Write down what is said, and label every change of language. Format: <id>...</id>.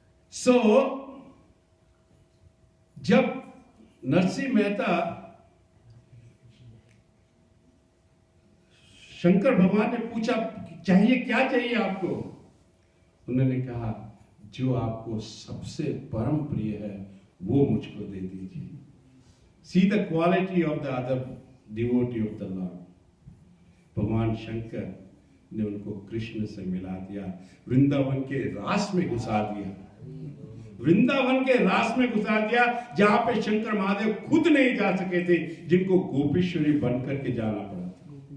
<hi>So, जब नरसी मेहता शंकर भगवान ने पूछा चाहिए क्या चाहिए आपको, उन्होंने कहा जो आपको सबसे परम प्रिय है वो मुझको दे दीजिए.</hi> <en>See the quality of the other devotee of the Lord.</en> <hi>भगवान शंकर ने उनको कृष्ण से मिला दिया, वृंदावन के रास में घुसा दिया. वृंदावन के रास में घुसा दिया जहां पे शंकर महादेव खुद नहीं जा सके थे, जिनको गोपीश्वरी बनकर के जाना पड़ा था.</hi>